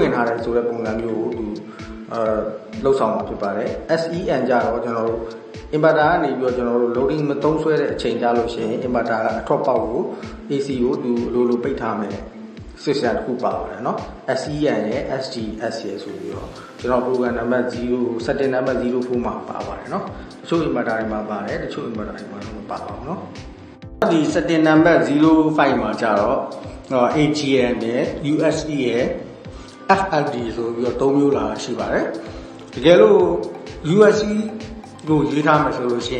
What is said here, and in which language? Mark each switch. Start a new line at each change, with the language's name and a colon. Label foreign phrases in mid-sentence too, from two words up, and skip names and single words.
Burmese: င့်ထားတယ်ဆိုတဲ့ပုံစံမျိုးကိုသူလှုပ်ဆောင်မှာဖြစ်ပါတယ် SEN ကြတော့ကျွန်တော်တို့ inverter ကနေပြီးတော့ကျွန်တော်တို့ loading မသုံးဆွဲတဲ့အချိန်ကြလို့ရှိရင် inverter ကအထွက်ပေါက်ကို AC ကိုသူလိုပိတ်ထားမယ် system တစ်ခုပါပါတယ်เนาะ SEN ရဲ့ SDS ရဲ့ဆိုပြီးတော့ကျွန်တော်
English: program number 0 setting number 04
Burmese: မှာပါပါတယ်เนาะတချို့ inverter တွေမှာပါတယ်တချို့ inverter တွေမှာမပါပါဘူးเนาะဒီ
English: setting number 05
Burmese: မှာကြတော့ AGM နဲ့ USE ရဲ့ FLD ဆိုပြီးတော့၃မျိုးလာရှိပါတယ်တကယ်လို့ USE ကိုရေးထားမယ်ဆိုလို့ရှိ